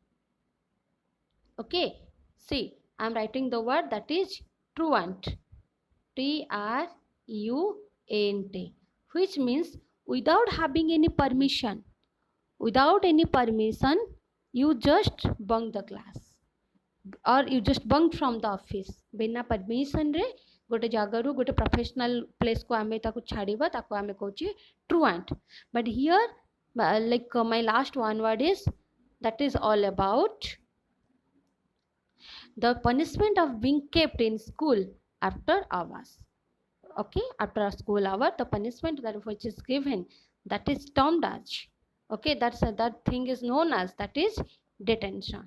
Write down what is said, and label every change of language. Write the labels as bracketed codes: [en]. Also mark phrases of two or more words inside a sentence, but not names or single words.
[en] Okay, see, I am writing the word, that is truant. Truant, which means without having any permission. Without any permission, you just bunk the class or you just bunked from the office. [or] ବିନା permission ରେ ଗୋଟେ ଜାଗାରୁ ଗୋଟେ [en] professional place [or] କୁ ଆମେ ତାକୁ ଛାଡ଼ିବା ତାକୁ ଆମେ କହୁଛୁ truant. [en] But here my last one word is, that is all about the punishment of being kept in school after hours. Okay, after a school hour, the punishment that which is given, that is termed as, okay, that thing is known as, that is detention.